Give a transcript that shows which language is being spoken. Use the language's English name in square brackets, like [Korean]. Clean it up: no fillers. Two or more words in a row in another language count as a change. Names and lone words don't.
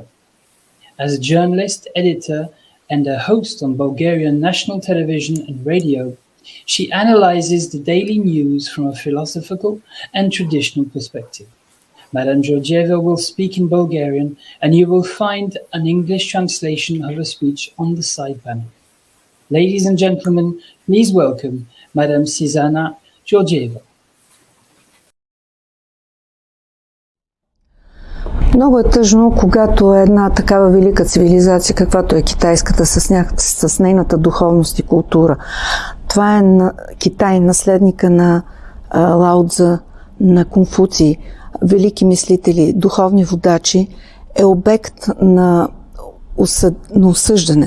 [English] As a journalist, editor, and a host on Bulgarian national television and radio, she analyzes the daily news from a philosophical and traditional perspective. Madame Georgieva will speak in Bulgarian, and you will find an English translation of her speech on the side panel. Ladies and gentlemen, please welcome Madame Zsuzsanna Georgieva. [Bulgarian] Много е тъжно, когато една такава велика цивилизация, каквато е китайската, с нейната духовност и култура. Това е Китай, наследника на Лао Цзъ, на Конфуций, велики мислители, духовни водачи, е обект на осъждане.